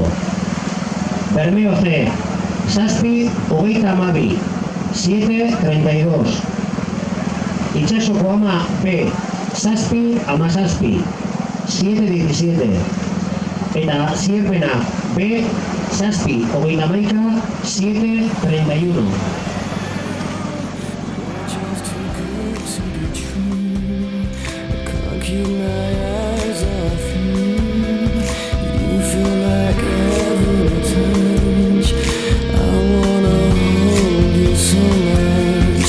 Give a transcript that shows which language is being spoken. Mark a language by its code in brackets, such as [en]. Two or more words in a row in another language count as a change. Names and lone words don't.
[eu] Bermeo C, Zazpi, hogeita hamabi, 732. Itsasoko Ama B, Zazpi, hamazazpi, 717. Eta Zierpena B, Zazpi, hogeita hamaika, 731. [en] Just too good to be true. I can't keep my eyes off you. You feel like heaven to touch. I wanna hold you so much.